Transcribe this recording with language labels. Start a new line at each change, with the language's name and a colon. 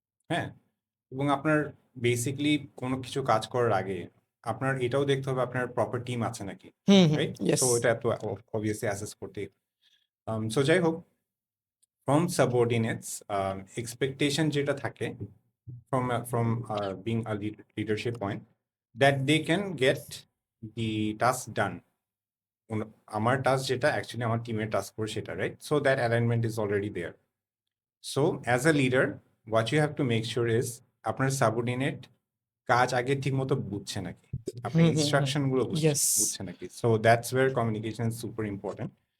Bangla: হ্যাঁ, এবং আপনার বেসিকলি কোনো কিছু কাজ করার আগে আপনার এটাও দেখতে হবে আপনার প্রপার টিম আছে নাকি, রাইট? সো এটা তো অবভিয়াসলি অ্যাসেস করতেই।
English: so
Bangla: যাই হোক,
English: From subordinates expectation যেটা থাকে from being a leadership point, that they can get the task done.
Bangla: আমার টাস্ক যেটা অ্যাকচুয়ালি আমার টিমের টাস্ক করে সেটা, right?
English: So that alignment is already there. So as a leader what you have to make sure is
Bangla: আপনার subordinate কাজ আগে ঠিক মতো বুঝছে নাকি, আপনার ইনস্ট্রাকশন গুলো বুঝছে নাকি।
English: So that's where communication is super important.